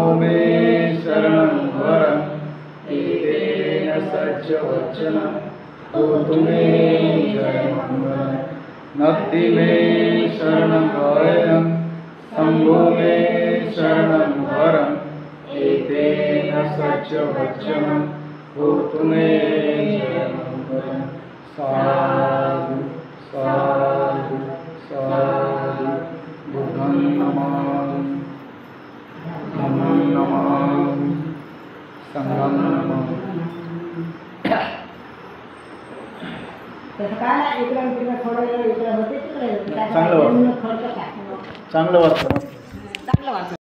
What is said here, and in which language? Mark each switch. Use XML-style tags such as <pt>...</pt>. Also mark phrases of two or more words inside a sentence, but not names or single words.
<pi>मे शरणं वरं एतेन सच्चवचनं होतु मे जयमङ्गलं नत्थि मे शरणं अयं संघो मे शरणं वरं एतेन सच्चवचनं होतु मे जयमङ्गलं साधु साधु साधु बुद्धं नमामि धम्मं नमामि संघं नमामि</pi> <mr>चांगलं वाटतं.</mr>